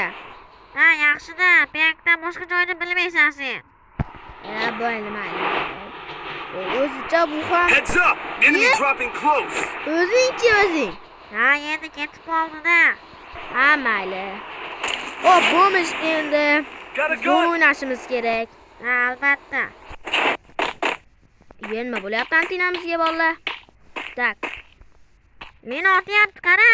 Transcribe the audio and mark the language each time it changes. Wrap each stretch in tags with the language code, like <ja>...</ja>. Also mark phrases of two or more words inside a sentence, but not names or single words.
<uz>Yaxshi-da, peyakdan boshqa joyni bilmaysan sen. Mayli. O'zicha bu ham.</uz> <en>Heads up! Enemy dropping close.</en> <uz>O'zing. Endi ketib qoldi-da. Mayli. Xo'p, Bomish, endi zo'n o'ynashimiz kerak. Albatta. Nima bo'lyapti antinamizga bolalar? Tak. Meni otyapti, qara.</uz>